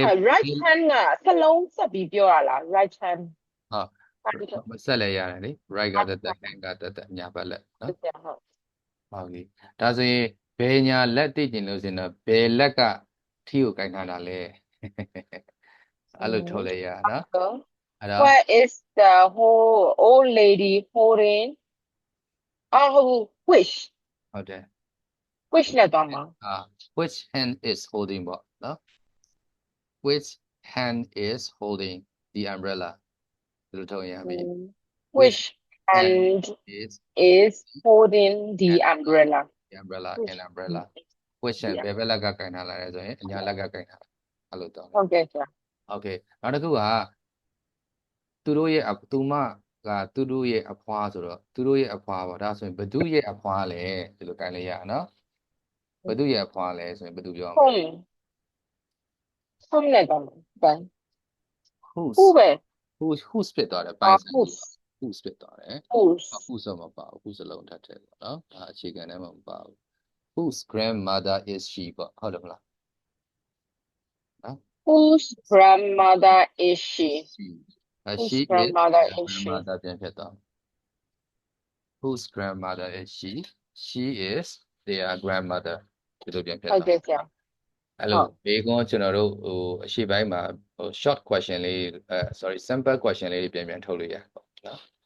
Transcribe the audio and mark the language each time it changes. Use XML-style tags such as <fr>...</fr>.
<my>right hand ကစလုံးဆက်ပြီးပြောရလား right hand ဟုတ်ဆက်လဲရတယ်လေ right ကတက် hand ကတက်ညာဘက်လက်နော် ဟုတ်ပြီဒါဆိုရင်ဘယ်ညာလက်သိကျင်လို့ဆိုရင်တော့ဘယ်လက်ကထီကိုကင်ထားတာလဲအဲ့လိုထုတ်လိုက်ရနော်အဲ့တော့</my> <en>What is the whole old lady holding which</en> <my>ဟုတ်တယ် which နဲ့သွားမှာ</my> <en>which hand is holding ပေါ့နော် which hand is holding the umbrella</en> <my>ဒီလိုထုတ်ရပြီ</my> <en>which hand is holding the umbrella the umbrella an umbrella which hand</en> <my>ဘယ်ဘက်လက်ကကင်ထားလာလဲဆိုရင်အညာလက်ကကင်ထားတာအဲ့လိုတော့ ဟုတ်ကဲ့ဆရာ okay နောက်တစ်ခုကသူတို့ရဲ့သူမကသူတို့ရဲ့အဖွားဆိုတော့သူတို့ရဲ့အဖွားပေါ့ဒါဆိုရင်ဘသူရဲ့အဖွားလဲဒီလိုကင်လိုက်ရအောင်နော်ဘသူရဲ့အဖွားလဲဆိုရင်ဘသူပြောမလဲ home နဲ့သွားမှာ</my> <en>who's</en> <my>ဟုတ်ပဲ who's ဖြစ်သွားတယ်ပိုင်းဆိုင် who's ဖြစ်သွားတယ်</my> <en>who's</en> <my>who's တော့မပါဘူး who's လုံးထပ်တယ်ပေါ့နော်ဒါအခြေခံထဲမှာမပါဘူး</my> <en>whose grandmother is she</en> <my>ပေါ့ဟုတ်တယ်မလား</my> <en>whose grandmother is she she is grandmother is she grandmother ပြန်ဖြစ်သွား whose grandmother is she is their grandmother</en> <my>ဒီလိုပြန်ဖြစ် ဟုတ် သွား ကဲ့ဆရာ အဲ့လိုဘေးကွန်းကျွန်တော်တို့အရှိပိုင်းမှာshort question လေးsorry simple question လေးပြန်ထုတ်လို့ရပေါ့နော်</my>